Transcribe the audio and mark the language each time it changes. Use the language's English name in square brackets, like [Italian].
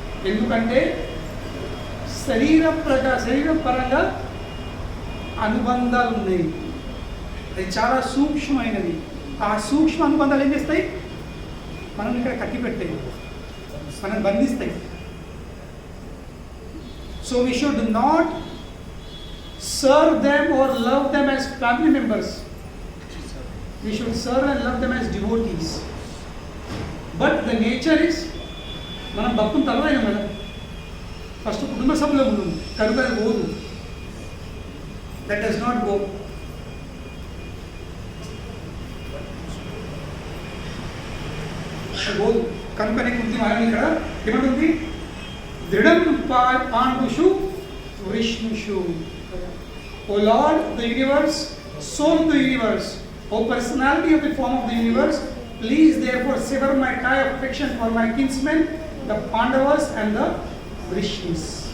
[Telugu] ఎందుకంటే శరీరం పరంగా అనుబంధాలు ఉన్నాయి. అది చాలా సూక్ష్మమైనది. ఆ సూక్ష్మ అనుబంధాలు ఏం చేస్తాయి? మనం ఇక్కడ కట్టి పెట్టాయి, మనం బంధిస్తాయి. [English] So we should not serve them or love them as family members. We should serve and love them as devotees. But the nature is, [Telugu] మనం భక్తుని తర్వాత మేడం ఫస్ట్ కుటుంబ సభ్యులు ఉన్నాం కనుక అది పోదు. [English] That does not go. [Telugu] పోదు కనుకనే కుంతి మహారాణి ఇక్కడ ఏమంటుంది? [Sanskrit] దృఢం పాండుషు విష్ణుషు. [English] O Lord of the universe, soul of the universe, O personality of the form of the universe, please therefore sever my tie of affection for my kinsmen, the Pandavas and the Vishnus.